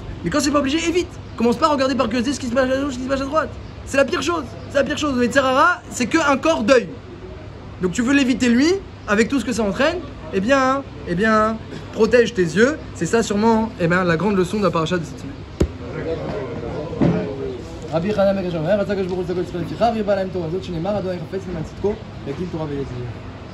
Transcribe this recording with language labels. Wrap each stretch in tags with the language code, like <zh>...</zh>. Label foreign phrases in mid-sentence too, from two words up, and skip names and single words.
<fr>Mais quand c'est pas obligé, évite. Commence pas à regarder par curiosité ce qui se passe à gauche, ce qui se passe à droite. C'est la pire chose. C'est la pire chose. Le Tzarara, c'est qu'un corps d'œil. Donc tu veux l'éviter lui, avec tout ce que ça entraîne. Eh bien, protège tes yeux. C'est ça sûrement, la grande leçon de la paracha de cette semaine.</fr> <he>רבי חנן בן גרשון, רצה הקדוש ברוך הוא לצדקו את ישראל לפיכך, ירבה להם תורה זאת שנאמר, אדוני חפץ למען צדקו, יגדיל תורה ויעזר.</he>